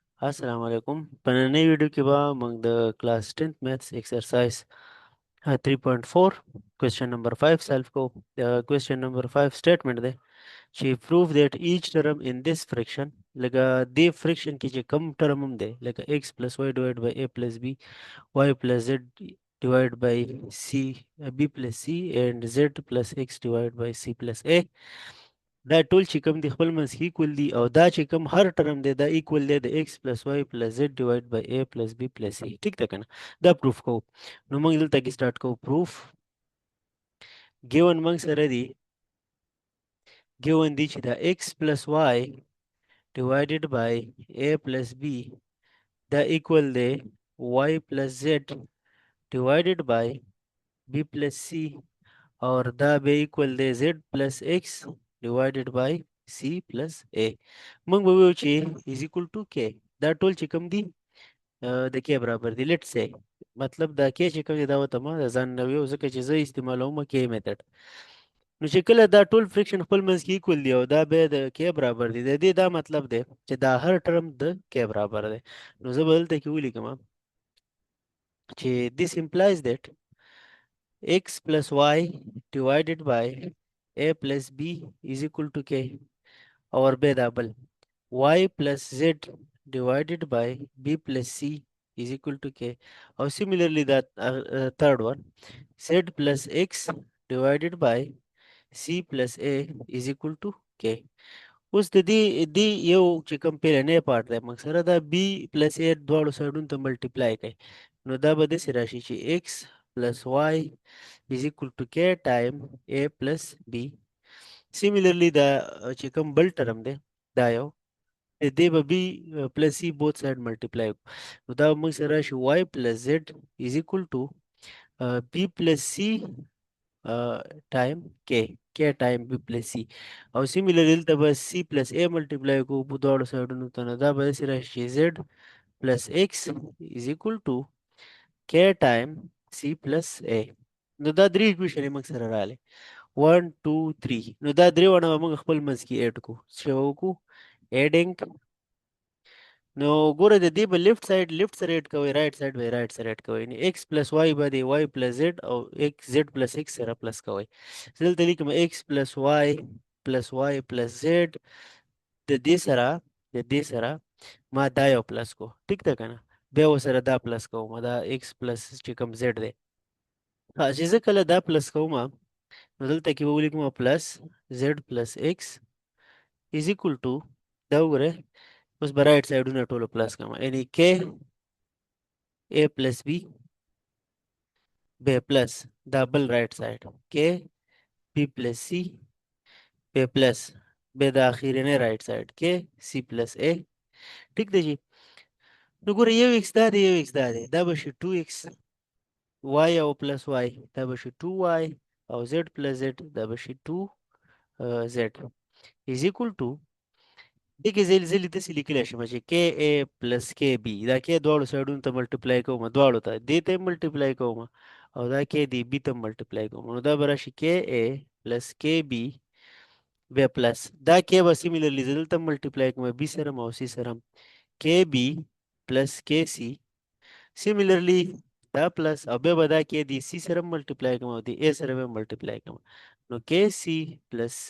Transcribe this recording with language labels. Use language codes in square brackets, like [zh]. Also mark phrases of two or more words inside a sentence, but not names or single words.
[ps] السلام علیکم په نننۍ ویډیو کې به موږ د [en] class 10th maths exercise 3.4 question number 5 solve [ps] کوو. [en] question number 5 statement [ps] دی چې [en] prove that each term in this fraction [ps] لکه دې friction کې چې کوم term هم دی لکه [en] x plus y divided by a plus b y plus z divided by c b plus c and z plus x divided by c plus a [ps] دا ټول چې کوم دي خپل منځ کې equal دي او دا چې کوم هر ټرم دی دا equal دی د [en] x plus y plus z divided by a plus b plus c. [ps] ټیک ده کنه؟ دا پروف کوو. نو موږ دلته کې سٹارټ کوو. [en] proof given [ps] موږ سره دی given دی چې دا [en] x plus y divided by a plus b [ps] دا equal دی [en] y plus z divided by b plus c [ps] اور دا به equal دی [en] z plus x divided by c plus a. [ps] موږ به ویو چې [en] is equal to k. [ps] دا ټول چې کوم دي د k برابر دي. [en] let say [ps] مطلب دا k چې کوم دی دا وته ما ځان نه ویو ځکه چې زه استعمالوم [en] k method. [ps] نو چې کله دا ټول فریکشن خپل منځ کې equal دی او دا به د k برابر دي د دې دا مطلب دی چې دا هر ټرم د k برابر دی. نو زه به دلته کې ولیکم چې [en] this implies that x plus y divided by a plus b is equal to k or b double y plus z divided by b plus c is equal to k or similarly that third one z plus x divided by c plus a is equal to k. [ps] اوس د دې یو چې کوم پیلنې پارت دی موږ سره دا [en] b plus a [ps] دواړو سایډونو ته ملټیپلای کوي نو دا به داسې راشي چې [en] x plus y is equal to k time a plus b. [ps] Similarly دا چې کوم بل ټرم دی دا یو دې به [en] b plus c both side multiply [ps] نو دا موږ سره راشي [en] y plus z is equal to b plus c [ps] time k time b plus c او similarly دلته به [en] c plus a multiply [ps] کوو په دواړو سایډونو ته نو دا به داسې راشي چې [en] z plus x is equal to k time c plus a. [ps] نو دا درې ایکویشن موږ سره راغلي 1 2 3 نو دا درې ونه موږ خپل منځ کې اډ کو څه وکړو اډینګ. نو ګوره د دې به لیفت سره اډ کوئ [en] right side [ps] به رائټ سره اډ کوئ نو [en] x plus y [ps] به دی [en] y plus z [ps] او [en] x z plus x [ps] سره پلس کوئ. دلته لیکم [en] x plus y plus z [ps] د دې سره ما دا یو پلس کو ټیک ده کنه بیا ورسره دا پلس کوم دا x پلس چې کوم z دی چې زه کله دا پلس کوم نو دلته کې به ولیکم [en] plus z plus x is equal to [ps] دا وګوره اوس به [en] right sides [ps] ټولو پلس کوم یعنی k [en] a plus b b plus [ps] دا بل رائټ سایډ [en] k b plus c b plus b [ps] د اخیرنی رائټ سایډ [en] k c plus a. [ps] ټیک دی جی. نو ګوره یو x دا دی یو x دا دی دا به شي 2x y او [en] plus y [ps] دا به شي 2y او [en] z plus z [ps] دا به شي 2z [en] is equal to [ps] دې کې زیل داسې لیکلی شم چې [en] k a plus k b [ps] دا کې دواړو سایډونو ته ملټیپلای کوم دواړو ته دې ته ملټیپلای کوم او دا کې دی بي ته ملټیپلای کوم نو دا به راشي [en] k a plus k b [ps] بیا پلس دا کې به سیمیلرلی زه دلته ملټیپلای کوم بي سره او سی سره [en] k b plus k c [ps] سیمیلرلی دا پلس او بیا به دا کې دی سی سره ملټیپلای کوم او دی اے سره به ملټیپلای کوم نو [en] k c plus